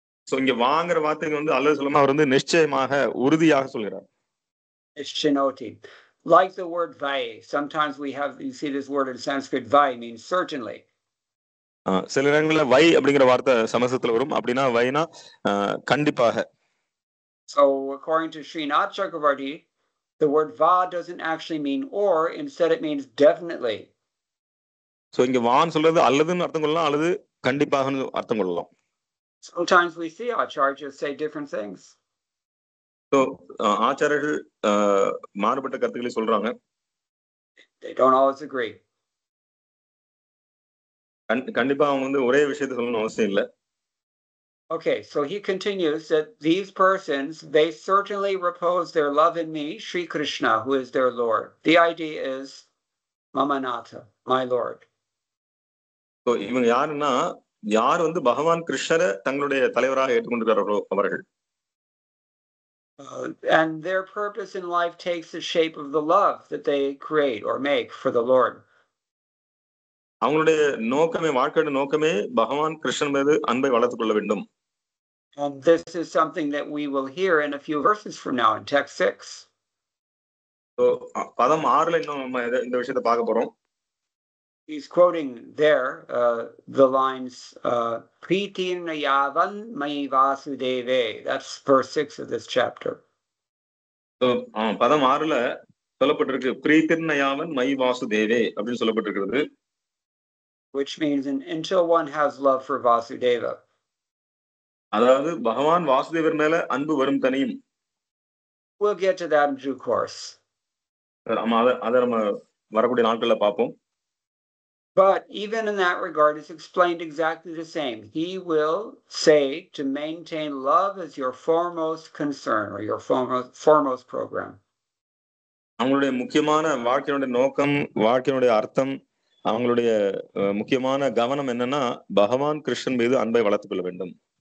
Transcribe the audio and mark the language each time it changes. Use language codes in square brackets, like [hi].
[ta] So இங்க வாங்குற வார்த்தைக்கு வந்து அல்லது சொல்லாம அவர் வந்து நிச்சயமாக உறுதியாக சொல்கிறார். [sa] Nishinoti. [en] Like the word vai, sometimes you see this word in Sanskrit, vai means certainly. [ta] சில நேரங்களில் வை அப்படிங்கிற வார்த்தை சமஸ்கிருதத்துல வரும். அப்படின்னா வைனா கண்டிப்பாக. [en] So according to Srinath Chakravarti, the word va doesn't actually mean or, instead it means definitely. [ta] So இங்க வான்னு சொல்றது அல்லதுன்னு அர்த்தம் கொள்ளலாம், அல்லது கண்டிப்பாகன்னு அர்த்தம் கொள்ளலாம். [en] Sometimes we see acharyas say different things. [ta] So ஆச்சாரியர்கள் மாறுபட்ட கருத்துக்களை சொல்றாங்க. [en] They don't always agree. [ta] கண்டிப்பா அவங்க வந்து ஒரே விஷயத்தை சொல்லணும்னு அவசியம் இல்லை. [en] Okay, so he continues that these persons, they certainly repose their love in me, Sri Krishna, who is their Lord. The idea is Mamanatha, my Lord. [ta] So இவங்க யாருன்னா யார் வந்து பகவான் கிருஷ்ணரை தங்களுடைய தலைவராக ஏற்றுக்கொண்டிருக்கிறார்களோ அவர்கள். [en] And their purpose in life takes the shape of the love that they create or make for the Lord. [ta] அவங்களுடைய நோக்கமே, வாழ்க்கையோட நோக்கமே பகவான் கிருஷ்ணன் மீது அன்பை வளர்த்துக் கொள்ள வேண்டும். [en] And this is something that we will hear in a few verses from now in text 6. [ta] So பதம் 6ல இன்னும் நம்ம இந்த விஷயத்தை பார்க்க போறோம். [en] He's quoting there the lines [sa] Pritirna yavan mai vasudeve. [en] That's verse 6 of this chapter. [ta] So பதம் 6ல சொல்லப்பட்டிருக்கு பிரீத்திர்ன யாவன் my வாசுதேவே அப்படின்னு சொல்லப்பட்டிருக்கிறது. [en] Which means until one has love for Vasudeva. [ta] அதாவது பகவான் வாசுதேவர் மேல அன்பு வரும் தனியும். [en] We'll get to that in due course. [ta] அதை நம்ம வரக்கூடிய நாட்கள்ல பார்ப்போம். [en] But even in that regard, it's explained exactly the same. He will say to maintain love as your foremost concern or your foremost program. [ta] அவங்களுடைய முக்கியமான வாழ்க்கையினுடைய நோக்கம், வாழ்க்கையினுடைய அர்த்தம், அவங்களுடைய முக்கியமான கவனம் என்னன்னா பகவான் கிருஷ்ணன் மீது அன்பை வளர்த்துக் கொள்ள வேண்டும்.